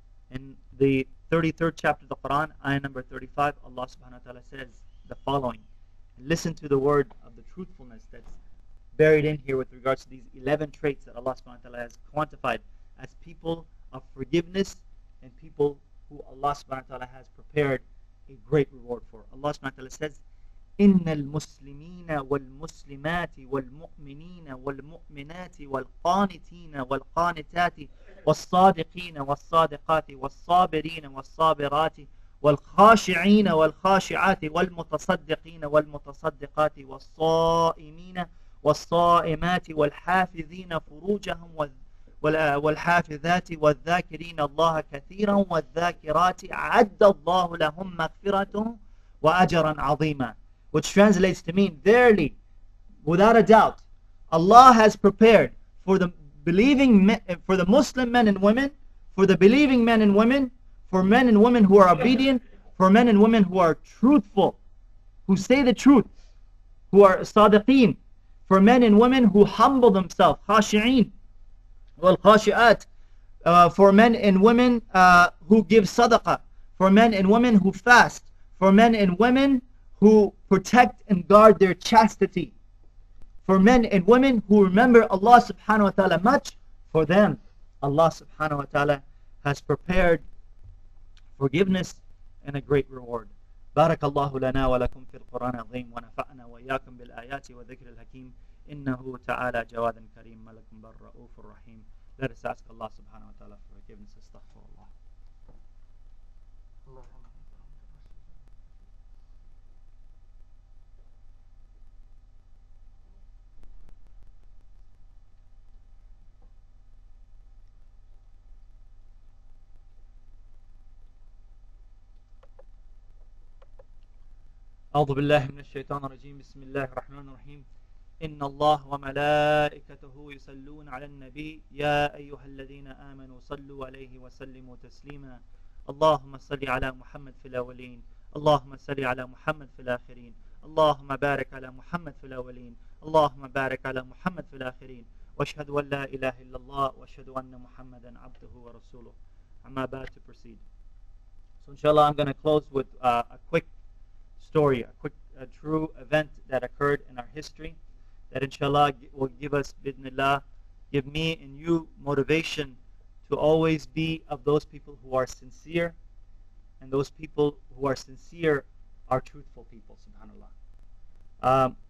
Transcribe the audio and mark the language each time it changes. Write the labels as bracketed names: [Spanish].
[English] In the 33rd chapter of the Quran, ayah number 35, Allah subhanahu wa ta'ala says the following. Listen to the word of the truthfulness that's buried in here with regards to these 11 traits that Allah subhanahu wa ta'ala has quantified as people of forgiveness and people who Allah subhanahu wa ta'ala has prepared a great reward for. [Arabic] Allah subhanahu wa ta'ala says, إن المسلمين والمسلمات والمؤمنين والمؤمنات والقانتين والقانتات والصادقين والصادقات والصابرين والصابرات والخاشعين والخاشعات والمتصدقين والمتصدقات والصائمين والصائمات والحافظين فروجهم والحافظات والذاكرين الله كثيرا والذاكرات أعد الله لهم مغفرة وأجرا عظيما. [English] Which translates to mean, verily, without a doubt, Allah has prepared for the believing men, for the Muslim men and women, for the believing men and women, for men and women who are obedient, for men and women who are truthful, who say the truth, who are sadiqeen, for men and women who humble themselves, khashi'een, wal khashi'at, for men and women who give sadaqah, for men and women who fast, for men and women who protect and guard their chastity, for men and women who remember Allah subhanahu wa ta'ala much, for them Allah subhanahu wa ta'ala has prepared forgiveness and a great reward. [Arabic] بارك الله لنا ولكم في القرآن العظيم ونفعنا وإياكم بالآيات وذكر الحكيم إنه تعالى جواد كريم ملك بر رؤوف رحيم. [English] Let us ask Allah subhanahu wa ta'ala for forgiveness. Astaghfirullah. [Arabic] أعوذ بالله من الشيطان الرجيم بسم الله الرحمن الرحيم إن الله وملائكته يصلون على النبي يا أيها الذين آمنوا صلوا عليه وسلموا تسليما اللهم صل على محمد في الأولين اللهم صل على محمد في الآخرين اللهم بارك على محمد في الأولين اللهم بارك على محمد في الآخرين وأشهد أن لا إله إلا الله وأشهد أن محمدا عبده ورسوله. [English] I'm about to proceed. So inshallah I'm going to close with a quick story, a true event that occurred in our history that inshallah will give us, bidnillah, give me and you motivation to always be of those people who are sincere, and those people who are sincere are truthful people, subhanallah.